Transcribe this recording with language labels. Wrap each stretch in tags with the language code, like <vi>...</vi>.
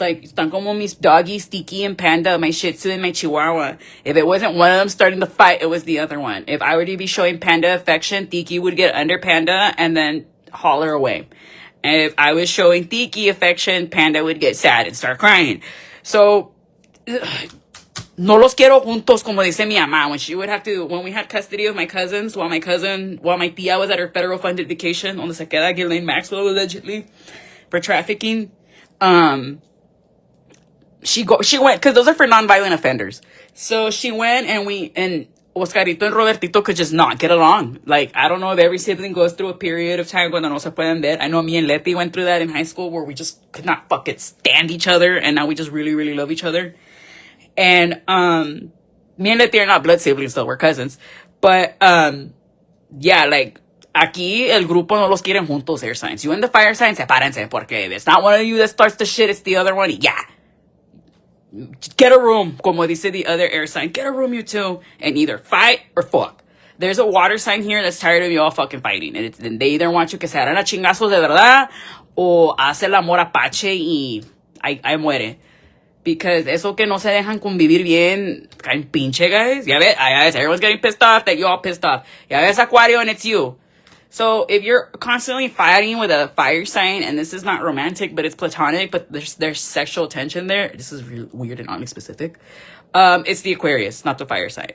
<en>Like,</en> <es>están como mis doggies,</es> <en>Tiki and Panda, my Shih Tzu and my Chihuahua. If it wasn't one of them starting to fight, it was the other one. If I were to be showing Panda affection, Tiki would get under Panda and then holler away. And if I was showing Tiki affection, Panda would get sad and start crying.</en> <es>So, no los quiero juntos, como dice mi mamá.</es> <en>When we had custody of my cousins, while my tia was at her federal funded vacation,</en> <es>donde se queda</es> <en>Ghislaine Maxwell allegedly, for trafficking, she went, because those are for nonviolent offenders. So she went and Oscarito and Robertito could just not get along. Like, I don't know if every sibling goes through a period of time</en> <es>cuando no se pueden ver.</es> <en>I know me and Leti went through that in high school where we just could not fucking stand each other, and now we just really, really love each other. And me and Leti are not blood siblings, though. We're cousins. But, yeah, like,</en> <es>Aquí el grupo no los quieren juntos, air signs.</es> <en>You and the fire signs,</en> <es>sepárense,</es> <en>porque if it's not one of you that starts the shit, it's the other one. Yeah. Get a room,</en> <es>como dice</es> <en>the other air sign. Get a room, you two, and either fight or fuck. There's a water sign here that's tired of you all fucking fighting. And they either want you</en> <es>que se hagan a chingazos de verdad, o hace el amor apache y ahí muere. Because eso que no se dejan convivir bien, caen pinche, guys. Ya ves,</es> <en>everyone's getting pissed off that you all pissed off. Ya ves, Aquario, and it's you. So if you're constantly fighting with a fire sign, and this is not romantic, but it's platonic, but there's sexual tension there. This is really weird and oddly specific. It's the Aquarius, not the fire sign.</en>